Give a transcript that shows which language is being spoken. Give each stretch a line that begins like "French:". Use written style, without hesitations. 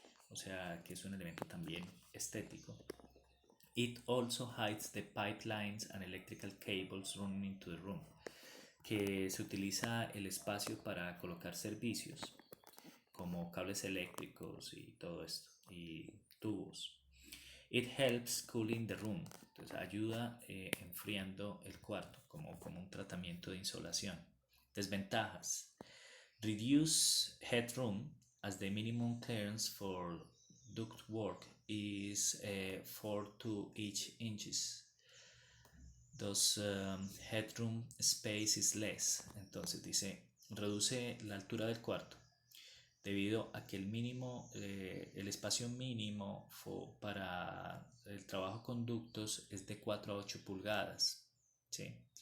Spanish: O sea, que es un elemento también estético.
English: It also hides the pipelines and electrical cables running into the room.
Spanish: Que se utiliza el espacio para colocar servicios como cables eléctricos y todo esto, y tubos.
English: It helps cooling the room,
Spanish: entonces ayuda enfriando el cuarto como un tratamiento de insolación.
English: Desventajas. Reduce headroom as the minimum clearance for ductwork is 4 to each inches. Thus headroom space is less.
Spanish: Entonces dice, reduce la altura del cuarto debido a que el espacio mínimo para el trabajo con ductos es de 4 a 8 pulgadas, ¿sí?